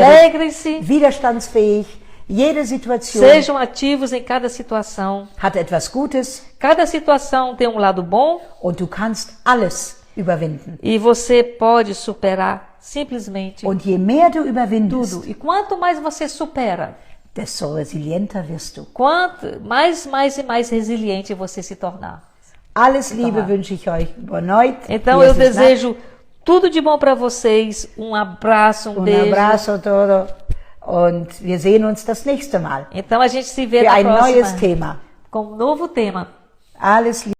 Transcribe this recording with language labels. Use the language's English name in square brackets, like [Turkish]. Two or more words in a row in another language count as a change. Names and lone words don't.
[Portuguese] Alegrem-se, [German] widerstandsfähig. Jede Situation [Portuguese] sejam ativos em cada situação. [German] hat etwas Gutes [Portuguese] Cada situação tem um lado bom [German] und du kannst alles überwinden. [Portuguese] e você pode superar simplesmente [German] Und je mehr du überwindest, [Portuguese] tudo. E quanto mais você supera, [German] desto resilienter wirst du. [Portuguese] quanto mais e mais resiliente você se tornar. [German] Alles Liebe wünsche ich euch. [Portuguese] Boa noite. Então eu desejo tudo de bom para vocês. Um abraço, um [Spanish] Un [Portuguese] beijo. [Spanish] abrazo a todo [German] und wir sehen uns das nächste Mal [Portuguese] Então a gente se vê [German] für [Portuguese] na [German] ein neues [Portuguese] próxima [German] Thema. [Portuguese] com um novo tema. [German] Alles Liebe.